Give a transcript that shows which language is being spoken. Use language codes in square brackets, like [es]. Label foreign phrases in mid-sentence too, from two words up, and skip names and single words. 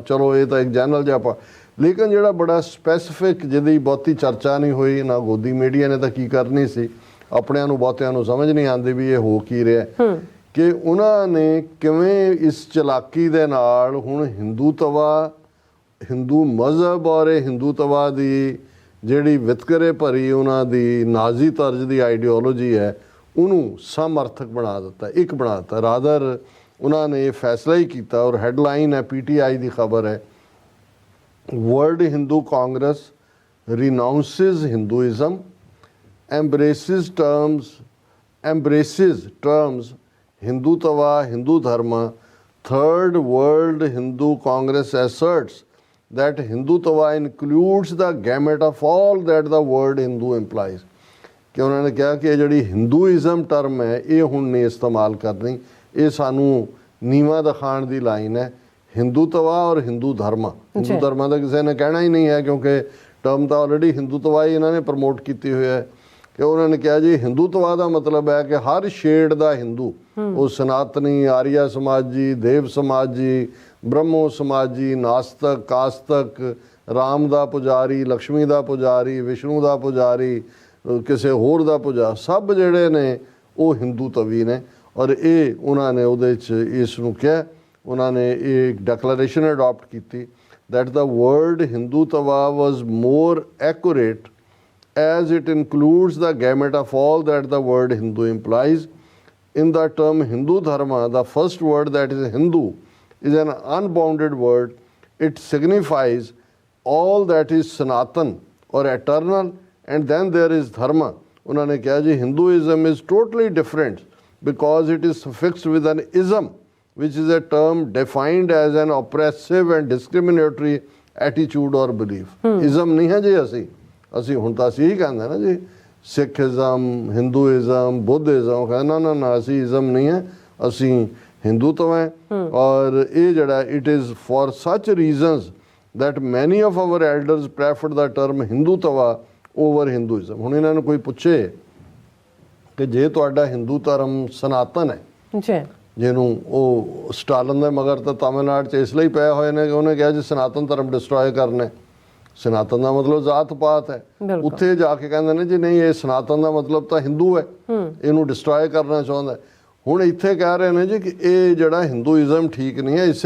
[pa] ਚਲੋ ਇਹ ਤਾਂ ਇੱਕ ਜਨਰਲ ਜਿਹਾ, ਲੇਕਿਨ ਜਿਹੜਾ ਬੜਾ ਸਪੈਸੀਫਿਕ, ਜਿਹਦੀ ਬਹੁਤੀ ਚਰਚਾ ਨਹੀਂ ਹੋਈ, ਨਾ ਗੋਦੀ ਮੀਡੀਆ ਨੇ ਤਾਂ ਕੀ ਕਰਨੀ ਸੀ, ਆਪਣਿਆਂ ਨੂੰ ਬਹੁਤਿਆਂ ਨੂੰ ਸਮਝ ਨਹੀਂ ਆਉਂਦੀ ਵੀ ਇਹ ਹੋ ਕੀ ਰਿਹਾ, ਕਿ ਉਹਨਾਂ ਨੇ ਕਿਵੇਂ ਇਸ ਚਲਾਕੀ ਦੇ ਨਾਲ ਹੁਣ ਹਿੰਦੂਤਵਾ, ਹਿੰਦੂ ਮਜ਼ਹਬ ਔਰ ਹਿੰਦੂਤਵਾ ਦੀ ਜਿਹੜੀ ਵਿਤਕਰੇ ਭਰੀ ਉਹਨਾਂ ਦੀ ਨਾਜ਼ੀ ਤਰਜ਼ ਦੀ ਆਈਡੀਓਲੋਜੀ ਹੈ, ਉਹਨੂੰ ਸਮਰਥਕ ਬਣਾ ਦਿੱਤਾ, ਇੱਕ ਬਣਾ ਦਿੱਤਾ। ਰਾਦਰ ਉਹਨਾਂ ਨੇ ਇਹ ਫੈਸਲਾ ਹੀ ਕੀਤਾ, ਔਰ ਹੈਡਲਾਈਨ ਹੈ, PTI ਦੀ ਖਬਰ ਹੈ, ਵਰਲਡ ਹਿੰਦੂ ਕਾਂਗਰਸ [en] renounces Hinduism, embraces terms Hindutva, Hindu Dharma. Third World Hindu Congress asserts that Hindutva includes the gamut of all that the word Hindu implies. [pa] ਕਿ ਉਹਨਾਂ ਨੇ ਕਿਹਾ ਕਿ ਜਿਹੜੀ ਹਿੰਦੂਇਜ਼ਮ ਟਰਮ ਹੈ ਇਹ ਹੁਣ ਨਹੀਂ ਇਸਤੇਮਾਲ ਕਰਨੀ, ਇਹ ਸਾਨੂੰ ਨੀਵਾਂ ਦਿਖਾਉਣ ਦੀ ਲਾਈਨ ਹੈ। ਹਿੰਦੂਤਵਾ ਔਰ ਹਿੰਦੂ ਧਰਮਾ, ਹਿੰਦੂ ਧਰਮਾਂ ਦਾ ਕਿਸੇ ਨੇ ਕਹਿਣਾ ਹੀ ਨਹੀਂ ਹੈ, ਕਿਉਂਕਿ ਟਰਮ ਤਾਂ ਆਲਰੇਡੀ ਹਿੰਦੂਤਵਾ ਹੀ ਇਹਨਾਂ ਨੇ ਪ੍ਰਮੋਟ ਕੀਤੀ ਹੋਈ ਹੈ। ਕਿ ਉਹਨਾਂ ਨੇ ਕਿਹਾ ਜੀ ਹਿੰਦੂਤਵਾ ਦਾ ਮਤਲਬ ਹੈ ਕਿ ਹਰ ਸ਼ੇਡ ਦਾ ਹਿੰਦੂ, ਉਹ ਸਨਾਤਨੀ, ਆਰੀਆ ਸਮਾਜੀ, ਦੇਵ ਸਮਾਜੀ, ਬ੍ਰਹਮੋ ਸਮਾਜੀ, ਨਾਸਤਕ, ਕਾਸਤਕ, ਰਾਮ ਦਾ ਪੁਜਾਰੀ, ਲਕਸ਼ਮੀ ਦਾ ਪੁਜਾਰੀ, ਵਿਸ਼ਨੂੰ ਦਾ ਪੁਜਾਰੀ, ਕਿਸੇ ਹੋਰ ਦਾ ਪੁਜਾ, ਸਭ ਜਿਹੜੇ ਨੇ ਉਹ ਹਿੰਦੂਤਵੀ ਨੇ। ਔਰ ਇਹ ਉਹਨਾਂ ਨੇ ਉਹਦੇ 'ਚ ਇਸ ਨੂੰ ਕਿਹਾ, ਉਹਨਾਂ ਨੇ ਇਹ ਡੈਕਲੇਰੇਸ਼ਨ ਅਡਾਪਟ ਕੀਤੀ [en] that the word Hindutva was more accurate as it includes the gamut of all that the word Hindu implies. In the term Hindu Dharma, the first word, that is Hindu, is an unbounded word. It signifies all that is Sanatan or eternal, and then there is Dharma. [hi] उन्होंने कहा जी [en] Hinduism is totally different because it is suffixed with an ism, which is a term defined as an oppressive and discriminatory attitude or belief. [pa] Ism [hi] नहीं है जी [pa] ਅਸੀਂ ਹੁਣ ਤਾਂ ਅਸੀਂ ਹੀ ਕਹਿੰਦੇ ਨਾ ਜੀ ਸਿੱਖਿਜ਼ਮ ਹਿੰਦੂਇਜ਼ਮ ਬੁੱਧਿਜ਼ਮ ਕਹਿੰਦਾ ਨਾ ਅਸੀਂ ਇਜ਼ਮ ਨਹੀਂ ਹੈ ਅਸੀਂ ਹਿੰਦੂਤਵ ਹੈ ਔਰ ਇਹ ਜਿਹੜਾ [en] it is for such reasons that many of our elders preferred the term ਹਿੰਦੂਤਵਾ over Hinduism. [pa] ਹੁਣ ਇਹਨਾਂ ਨੂੰ ਕੋਈ ਪੁੱਛੇ ਕਿ ਜੇ ਤੁਹਾਡਾ ਹਿੰਦੂ ਧਰਮ ਸਨਾਤਨ ਹੈ ਜੀ ਜਿਹਨੂੰ ਉਹ ਸਟਾਲਿਨ ਦੇ ਮਗਰ ਤਾਂ ਤਾਮਿਲਨਾਡੂ 'ਚ ਇਸ ਲਈ ਪਏ ਹੋਏ ਨੇ ਕਿ ਉਹਨੇ ਕਿਹਾ ਜੀ ਸਨਾਤਨ ਧਰਮ ਡਿਸਟਰੋਏ ਕਰਨਾ ਸਨਾਤਨ ਦਾ ਮਤਲਬ ਜਾਤ ਪਾਤ ਹੈ ਉੱਥੇ ਜਾ ਕੇ ਕਹਿੰਦੇ ਨੇ ਜੀ ਨਹੀਂ ਇਹ ਸਨਾਤਨ ਦਾ ਮਤਲਬ ਤਾਂ ਹਿੰਦੂ ਹੈ ਇਹਨੂੰ ਡਿਸਟਰੋਏ ਕਰਨਾ ਚਾਹੁੰਦਾ ਹੁਣ ਇੱਥੇ ਕਹਿ ਰਹੇ ਨੇ ਜੀ ਕਿ ਇਹ ਜਿਹੜਾ ਹਿੰਦੂਇਜ਼ਮ ਠੀਕ ਨਹੀਂ ਹੈ ਇਸੇ